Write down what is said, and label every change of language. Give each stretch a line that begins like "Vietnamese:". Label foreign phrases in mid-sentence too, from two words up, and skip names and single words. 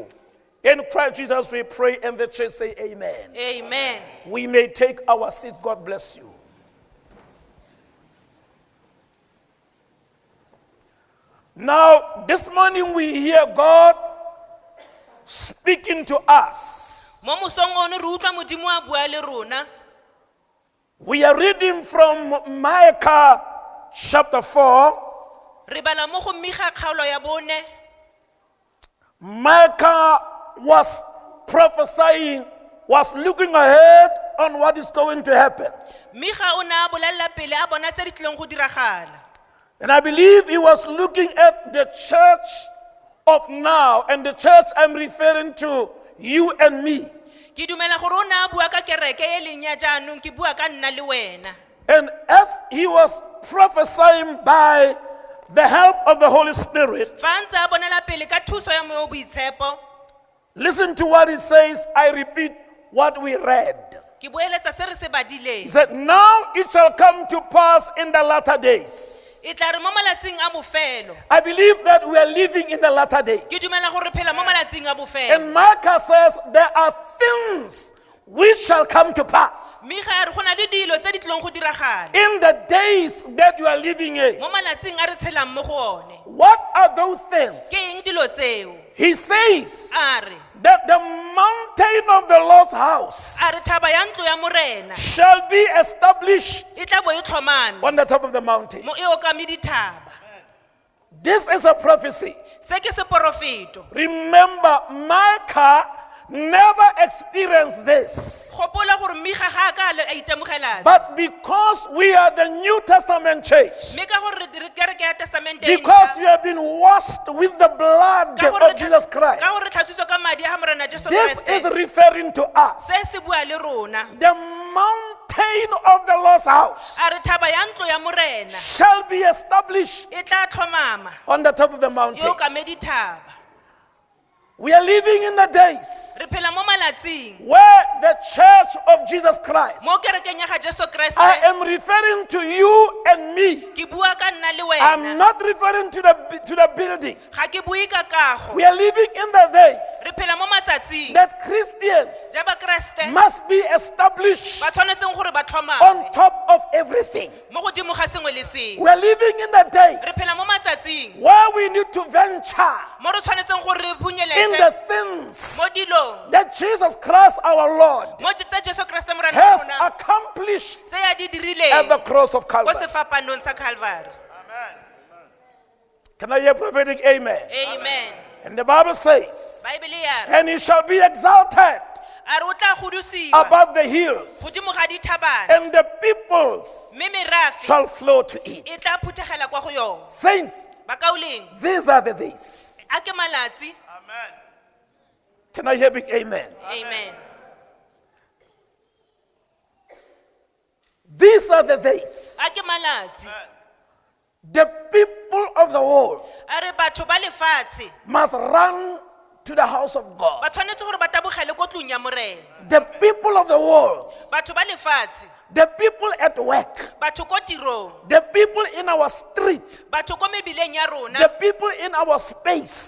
English: In Christ Jesus we pray, and the church say amen. Amen. We may take our seats. God bless you. Now, this morning we hear God speaking to us.
Tswana: Mo mosong ono re utlwa Modimo a bua le rona.
English: We are reading from Micah chapter 4.
Tswana: Re bala mo go Miga kgaolo ya 4.
English: Micah was prophesying, was looking ahead on what is going to happen.
Tswana: Miga o ne a bolella pele a bona tse di tlileng go diragala.
English: And I believe he was looking at the church of now, and the church I'm referring to you and me.
Tswana: Ke dumela gore o ne a bua ka kereke e leng ya jaanong ke bua ka nna le wena.
English: And as he was prophesying by the help of the Holy Spirit,
Tswana: Fa ntse a bonela pele ka thuso ya moya o boitshepo,
English: listen to what he says. I repeat what we read.
Tswana: ke boeletsa se re se badileng.
English: He said, now it shall come to pass in the latter days.
Tswana: E tla re mo malatsing a bofelo.
English: I believe that we are living in the latter days.
Tswana: Ke dumela gore re phela mo malatsing a bofelo.
English: And Micah says there are things which shall come to pass
Tswana: Miga ya re go na le dilo tse di tlileng go diragala
English: in the days that you are living in.
Tswana: mo malatsing a re tshelang mo go one.
English: What are those things?
Tswana: Ke eng dilo tseo?
English: He says
Tswana: A re
English: that the mountain of the Lord's house
Tswana: thaba ya ntlo ya morena
English: shall be established
Tswana: e tla bo e tlhomame
English: on the top of the mountain.
Tswana: mo e okame dithaba.
English: This is a prophecy.
Tswana: Se ke seporofeto.
English: Remember, Micah never experienced this.
Tswana: Gopola gore Miga ga ka a itemogela se.
English: But because we are the New Testament church,
Tswana: Mme ka gore re kereke ya testamente
English: because we have been washed with the blood of Jesus Christ,
Tswana: ka gore tlhatsitswe ka madi a morena Jesu
English: this is
Tswana: Kriste.
English: referring to us.
Tswana: Se se bua le rona.
English: The mountain of the Lord's house
Tswana: A re thaba ya ntlo ya morena
English: shall be established
Tswana: e tla tlhomama
English: on the top of the
Tswana: e
English: mountain.
Tswana: okame dithaba.
English: We are living in the days
Tswana: Re phela mo malatsing
English: where the church of Jesus Christ,
Tswana: mo kerekeng ya ga Jesu
English: I
Tswana: Kriste.
English: am referring to you and me.
Tswana: Ke bua ka nna le
English: I'm
Tswana: wena.
English: not referring to the building.
Tswana: Ga ke bue ka kago.
English: We are living in the
Tswana: Re
English: days
Tswana: phela mo matsatsing
English: that Christians
Tswana: ja ba Kriste
English: must be established
Tswana: ba tshwanetseng gore ba tlhomame
English: on top of everything.
Tswana: mo godimo ga sengwe le sengwe.
English: We are living in the
Tswana: Re
English: days
Tswana: phela mo matsatsing
English: where we need to venture
Tswana: mo re tshwanetseng gore re
English: in the
Tswana: bunyeletse
English: things
Tswana: mo dilong
English: that Jesus Christ our Lord
Tswana: mo tse Jesu Kriste morena wa
English: has
Tswana: rona
English: accomplished
Tswana: tse ya di
English: at the
Tswana: dirileng
English: cross of
Tswana: ko
English: Calvary.
Tswana: sefapanong sa Calvary.
English: Can I hear prophetic amen? Amen. And the Bible says,
Tswana: Bible ya re
English: and he shall be exalted
Tswana: a re o tla godisiwa
English: above the hills,
Tswana: godimo ga dithabana
English: and the peoples
Tswana: mme merafe
English: shall flow to it.
Tswana: e tla phuthegela kwa go yone.
English: Saints,
Tswana: Bakauleng
English: these are the days.
Tswana: a ke malatsi.
English: Can I hear big amen? Amen. These are the days.
Tswana: A ke malatsi.
English: The people of the world
Tswana: A re batho ba lefatshe
English: must run to the house of God.
Tswana: ba tshwanetse gore ba tabogele ko tlong ya morena.
English: The people of the world,
Tswana: Batho ba lefatshe,
English: the people at work,
Tswana: batho ko tirong,
English: the people in our street,
Tswana: batho ko mebileng ya rona,
English: the people in our space,